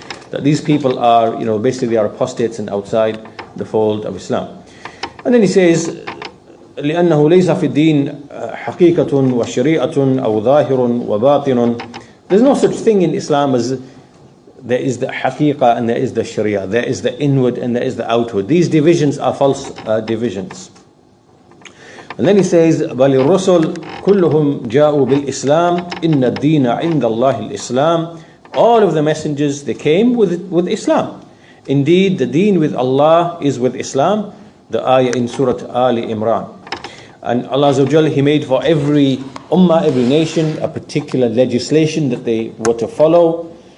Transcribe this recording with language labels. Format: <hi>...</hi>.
<en>That these people are, basically they are apostates and outside the fold of Islam. And then he says,</en> <ar>لأنه ليس في الدين حقيقة وشريعة أو ظاهر وباطن.</ar> <en>There's no such thing in Islam as there is the haqiqah and there is the sharia. There is the inward and there is the outward. These divisions are false divisions. And then he says,</en> <ar>بل الرسل كلهم جاءوا بالإسلام إن الدين عند الله الإسلام.</ar> <en>All of the messengers, they came with Islam. Indeed, the deen with Allah is with Islam. The ayah in Surah Ali Imran. And Allah Azza wa Jalla, He made for every ummah, every nation, a particular legislation that they were to follow.</en>